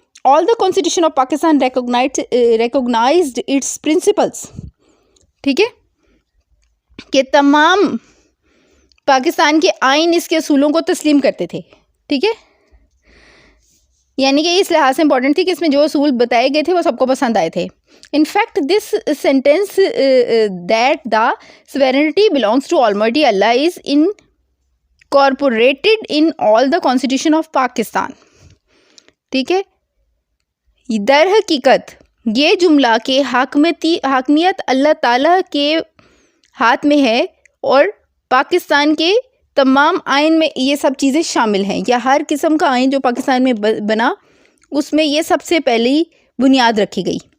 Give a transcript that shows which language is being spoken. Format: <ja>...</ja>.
<en>All the constitution of Pakistan recognised its principles.</en> <ur>ٹھیک ہے, کہ تمام پاکستان کے آئین اس کے اصولوں کو تسلیم کرتے تھے. ٹھیک ہے, یعنی کہ اس لحاظ سے امپورٹنٹ تھی کہ اس میں جو اصول بتائے گئے تھے وہ سب کو پسند آئے تھے.</ur> <en>In fact, this sentence that the sovereignty belongs to Almighty Allah is incorporated in all the constitution of Pakistan.</en> <ur>ٹھیک ہے, در حقیقت یہ جملہ کہ حاکمیت اللہ تعالیٰ کے ہاتھ میں ہے اور پاکستان کے تمام آئین میں یہ سب چیزیں شامل ہیں, یا ہر قسم کا آئین جو پاکستان میں بنا اس میں یہ سب سے پہلی بنیاد رکھی گئی.</ur>